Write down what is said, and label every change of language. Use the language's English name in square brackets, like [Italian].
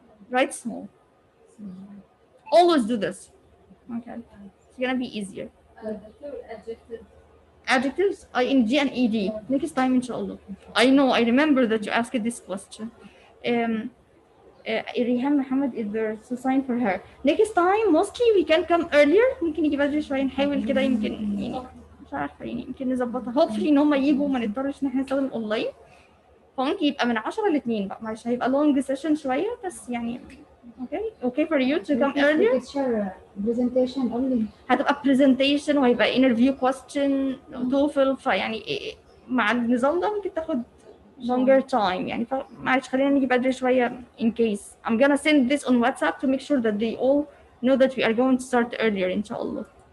[English] Write small. Always do this. Okay. It's gonna be easier. Doctor, adjective. Adjectives, ing and ed. Next time, inshallah. I know, I remember that you asked this question. Rihan Muhammad is there to sign for her. Next time, mostly we can come earlier. [Arabic] ممكن يجي بدري شوية نحاول كده يمكن يعني مش عارفة يعني يمكن نظبطها. Hopefully إن هم يجوا وما نضطرش إن إحنا نستخدم أونلاين. فممكن يبقى من 10 ل 2 بقى معلش هيبقى long session شوية بس يعني okay for you to come earlier. [English] presentation only. هتبقى presentation وهيبقى interview question TOEFL فيعني مع النظام ده ممكن تاخد longer time يعني معلش خلينا نيجي بدري شوية in case I'm gonna send this on WhatsApp to make sure that they all know that we are going to start earlier inshallah.